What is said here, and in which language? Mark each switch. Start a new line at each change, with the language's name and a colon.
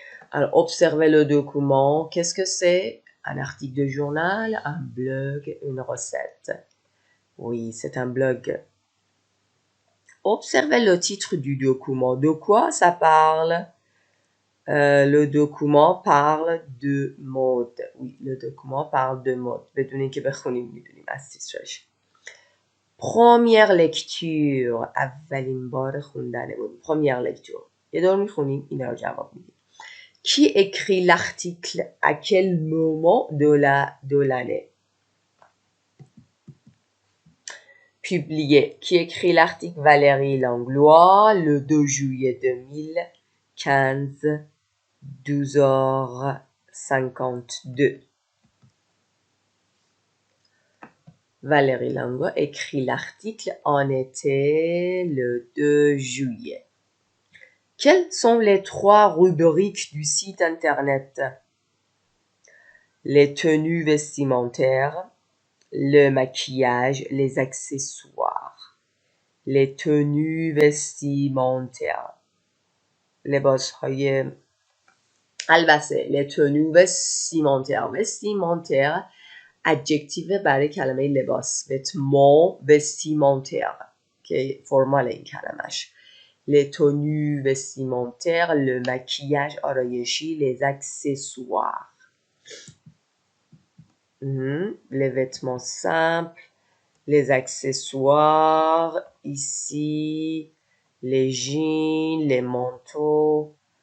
French: Alors, observez le document. Qu'est-ce que c'est? Un article de journal, un blog, une recette. Oui, c'est un blog. Observez le titre du document. De quoi ça parle? Le document parle de mode. Oui, le document parle de mode.
Persian: بدون که بخونیم میدونیم از تیترش.
French: Première lecture.
Persian: اولین بار خوندنمون.
French: Première lecture.
Persian: یه دور میخونیم اینا رو جواب میدیم.
French: Qui écrit l'article à quel moment de l'année? Publié. Qui écrit l'article? Valérie Langlois, le 2 juillet 2015, 12h52. Valérie Langlois écrit l'article en été le 2 juillet. Quelles sont les 3 rubriques du site internet? Les tenues vestimentaires, le maquillage, les accessoires. Les tenues vestimentaires.
Persian: لباس‌های البسه.
French: Les tenues vestimentaires.
Persian: Vestimentaire adjective برای کلمه لباس.
French: Vêtements vestimentaires
Persian: که فرمال این کلمش.
French: Les tenues vestimentaires, le maquillage آرایشی, les accessoires. Les vêtements simples, les accessoires, ici, les jeans, les manteaux.